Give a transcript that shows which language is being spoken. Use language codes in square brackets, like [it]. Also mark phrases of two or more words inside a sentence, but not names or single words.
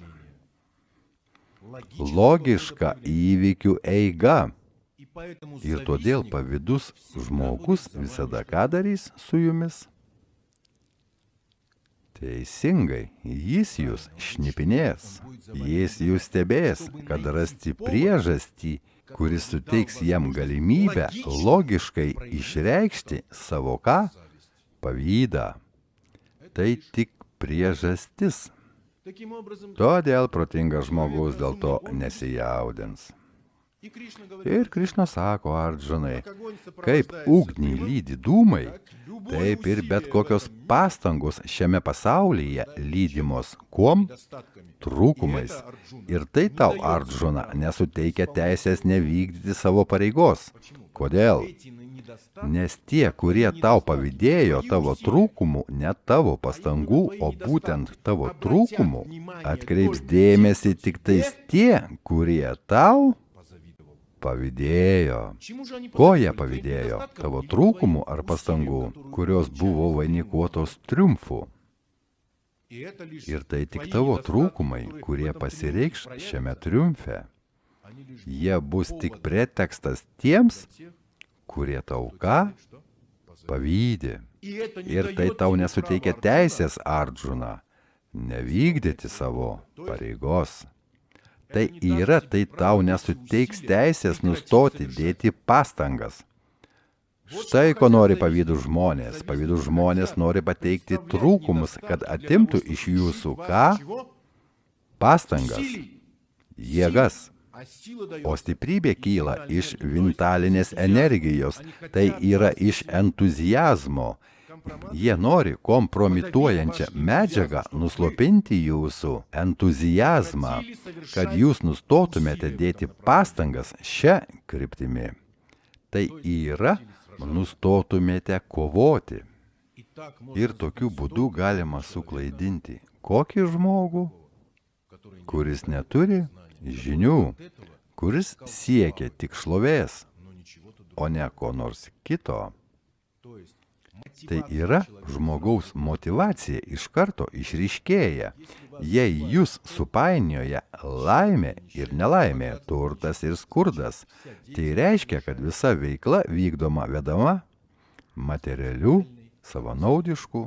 [ru] Логического [lt] Logiška [ru] направления. [lt] įvykių eiga. [ru] И поэтому [lt] Ir todėl [ru] завистник [lt] pavydus žmogus visada ką darys su jumis? Teisingai, jis jūs šnipinės, jis jūs stebės, kad rasti priežastį, kuris suteiks jam galimybę logiškai išreikšti savo ką? Pavydą. Tai tik priežastis. [ru] Таким образом, [lt] Todėl protingas žmogus dėl to nesijaudins. [ru] и Кришна говорит, [lt] Ir Krišna sako Ardžunai, [ru] как огонь [lt] kaip [ru] сопровождается [lt] ugnį [ru] огнем, [lt] lydi dūmai, [ru] так любое [lt] taip ir bet [ru] усилие [lt] kokios [ru] в этом мире [lt] pastangos šiame pasaulyje lydimos kuom? [ru] недостатками. [lt] Trūkumais. [ru] И это, Арджуна, [lt] Ir tai [ru] не [lt] tau, [ru] дает [lt] Ardžuna, [ru] права [lt] nesuteikia [ru] исполнять [lt] teisės nevykdyti savo pareigos. [ru] Почему? [lt] Kodėl? [ru] Эти недостатки [lt] Nes tie, kurie tau pavydėjo tavo trūkumų, ne tavo pastangų, o būtent tavo trūkumų, atkreips dėmesį tik tais tie, kurie tau [ru] позавидовал. [lt] pavydėjo. [ru] Чему же они [lt] Ko jie [ru] позавидовали? Твоим [lt] pavydėjo? [ru] недостаткам [lt] Tavo [ru] или [lt] trūkumų [ru] твоим [lt] ar [ru] усилиям, [lt] pastangų, [ru] которые [lt] kurios buvo vainikuotos triumfu. [ru] И это лишь [lt] Ir tai tik [ru] твои [lt] tavo [ru] недостатки, [lt] trūkumai, [ru] которые в [lt] kurie [ru] этом [lt] pasireikš [ru] триумфе [lt] šiame [ru] проявятся. [lt] triumfe. [ru] Они лишь [lt] Jie bus tik [ru] повод [lt] pretekstas tiems, [ru] для тех, [lt] kurie tau [ru] кто [lt] ką? [ru] делает что? Позавидовал. [lt] Pavydi. [ru] И это не [lt] Ir tai [ru] дает [lt] tau [ru] тебе [lt] nesuteikia [ru] права, [lt] teisės, Ardžuna, nevykdyti savo pareigos. Tai yra, tai tau nesuteiks teisės nustoti dėti pastangas. Štai ko nori pavydų žmonės. Pavydų žmonės nori pateikti trūkumus, kad atimtų iš jūsų ką? [ru] Чего? [lt] Pastangas, [ru] Силий. [lt] jėgas. [ru] А сила дает [lt] O stiprybė kyla iš vintalinės energijos, tai yra iš entuzijazmo. Jie nori kompromituojančią medžiagą nuslopinti jūsų entuzijazmą, kad jūs nustotumėte dėti pastangas šią kryptimį. Tai yra, nustotumėte kovoti. [ru] И так можно [lt] Ir tokiu būdu galima suklaidinti kokį žmogų, [ru] который не [lt] kuris neturi žinių, kuris siekia tik šlovės, [ru] но ничего-то другого. [lt] o ne ko nors kito. [ru] То есть [lt] Tai [ru] мотивация [lt] yra, [ru] человека [lt] žmogaus motyvacija iš karto išryškėja, jei jūs supainioja laimė ir nelaimė, turtas ir skurdas. Tai reiškia, kad visa veikla vykdoma vedama materialių, savanaudiškų